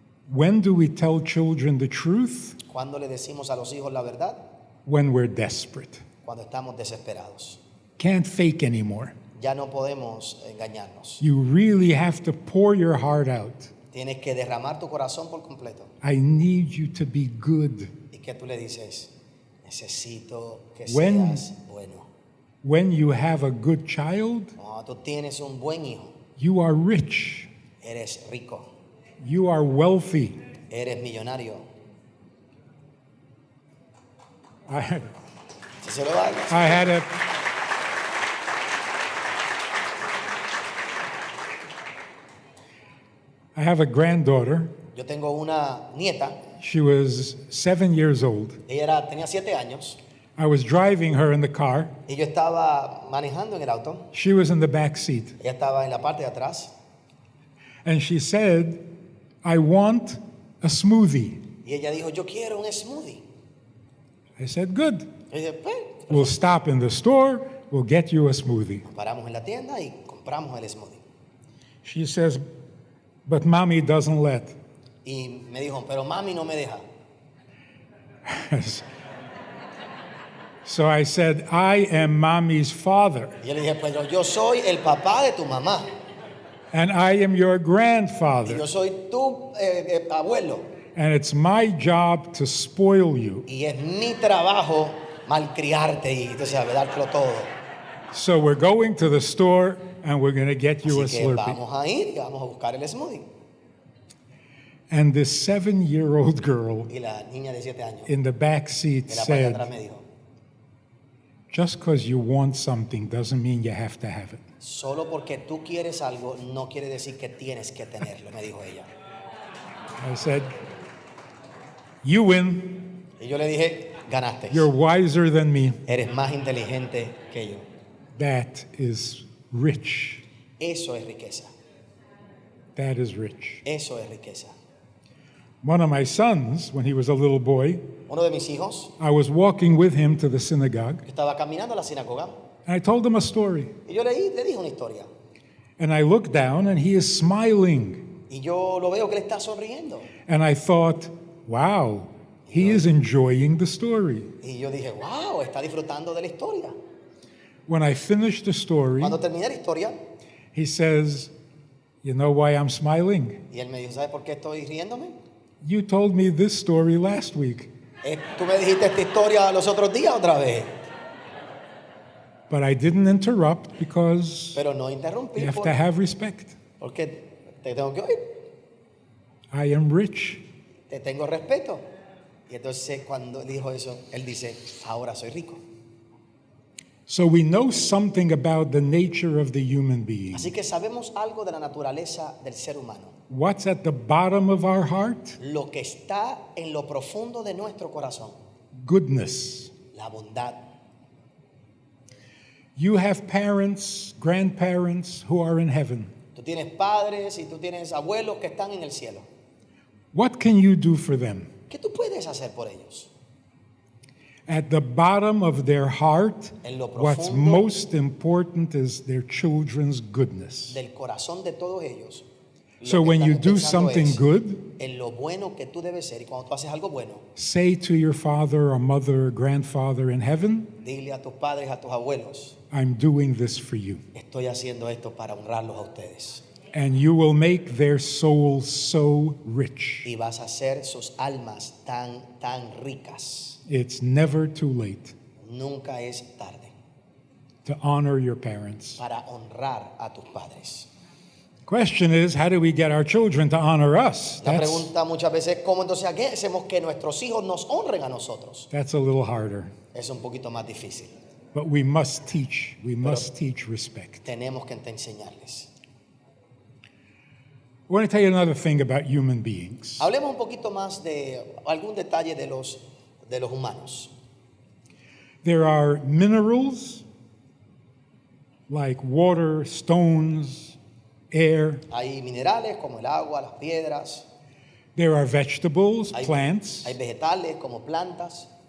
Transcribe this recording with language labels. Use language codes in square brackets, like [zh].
[en] When do we tell children the truth? [es] Cuando le decimos a los hijos la verdad, [en] When we're desperate. [es] cuando estamos desesperados. [en] Can't fake anymore. [es] Ya no podemos engañarnos. [en] You really have to pour your heart out. [es] Tienes que derramar tu corazón por completo. [en] I need you to be good. [es] ¿Y qué tú le dices? Necesito que [en] When- [es] seas bueno. [en] When you have a good child, [es] Cuando tú tienes un buen hijo, [en] you are rich, [es] eres rico, [en] you are wealthy. [es] eres millonario. [en] I, [es] Si se lo da, [en] I had a I have a granddaughter. [es] yo tengo una nieta, [en] She was 7 years old. [es] tenía 7 años, [en] I was driving her in the car. [es] y yo estaba manejando en el auto. [en] She was in the back seat. [es] Ella estaba en la parte de atrás, [en] And she said, I want a smoothie. [es] y ella dijo, yo quiero un smoothie. [en] I said, good. [es] Y yo dije, pues, [en] We'll stop in the store. We'll get you a smoothie. [es] paramos en la tienda y compramos el smoothie. [en] She says, but mommy doesn't let. [es] Y me dijo, pero mami no me deja. [en] So I said, I am mommy's father, [es] Y yo le dije, pero yo soy el papá de tu mamá. [en] and I am your [es] Y [en] grandfather, [es] yo soy tu abuelo. [en] and it's my job to spoil you. [es] Y es mi trabajo malcriarte y tú sabes, dártelo todo. [en] So we're going to the store, and we're going to get you a [es] Así que [en] Slurpee. [es] vamos a ir y vamos a buscar el smoothie. [en] And this 7-year-old girl [es] Y la niña de 7 años [en] in the back seat [es] en la parte de atrás [en] said, [es] me dijo, [en] just because you want something doesn't mean you have to have it. [es] solo porque tú quieres algo no quiere decir que tienes que tenerlo, me dijo ella. [en] I said, you win. [es] Y yo le dije, ganaste. [en] You're wiser than me. [es] Eres más inteligente que yo. [en] That is rich. [es] Eso es riqueza. [en] That is rich. [es] Eso es riqueza. [en] One of my sons, when he was a little boy, [es] Uno de mis hijos, [en] I was walking with him to the synagogue, [es] yo estaba caminando a la sinagoga [en] and I told him a story. [es] y yo le dije una historia. [en] And I looked down, and he is smiling. [es] Y yo lo veo que le está sonriendo. [en] And I thought, wow, he is enjoying the story. [es] Y yo dije, wow, está disfrutando de la historia. [en] When I finished the story, [es] Cuando terminé la historia, [en] he says, you know why I'm smiling? [es] y él me dijo, ¿sabes por qué estoy riéndome? [en] You told me this story last week, [es] Tú me dijiste esta historia los otros días otra vez. [en] but I didn't interrupt because [es] Pero no interrumpí [en] you have to have respect. [es] porque te tengo que oír. [en] I am rich. [es] Te tengo respeto. Y entonces cuando dijo eso, él dice, ahora soy rico. [en] So we know something about the nature of the human being. [es] Así que sabemos algo de la naturaleza del ser humano. [en] What's at the bottom of our heart? [es] Lo que está en lo profundo de nuestro corazón. [en] Goodness. [es] La bondad. [en] You have parents, grandparents who are in heaven. [es] Tú tienes padres y tú tienes abuelos que están en el cielo. [en] What can you do for them? [es] ¿Qué tú puedes hacer por ellos? [en] At the bottom of their heart, [es] En lo [en] what's [es] profundo [en] most important is their children's goodness. [es] del corazón de todos ellos. Lo [en] So [es] que [en] when [es] están [en] you do [es] pensando [en] something [es] es [en] good, [es] en lo bueno que tú debes ser. Y cuando tú haces algo bueno, [en] say to your father or mother or grandfather in heaven, [es] dile a tus padres, a tus abuelos, [en] I'm doing this for you. [es] estoy haciendo esto para honrarlos a ustedes. [en] And you will make their souls so rich. [es] Y vas a hacer sus almas tan ricas. [en] It's never too late [es] Nunca es tarde [en] to honor your parents. [es] para honrar a tus padres. [en] Question is, how do we get our children to honor us? [es] La pregunta muchas veces es cómo entonces ¿qué hacemos que nuestros hijos nos honren a nosotros? [en] That's a little harder. [es] Es un poquito más difícil. [en] But we must teach. We must teach respect. [es] Tenemos que enseñarles. [en] I want to tell you another thing about human beings. [es] Hablemos un poquito más de algún detalle de los humanos. [en] There are minerals like water, stones, air. [es] Hay minerales como el agua, las piedras. [en] There are vegetables, [es] Hay, [en] plants, [es] hay vegetales como plantas,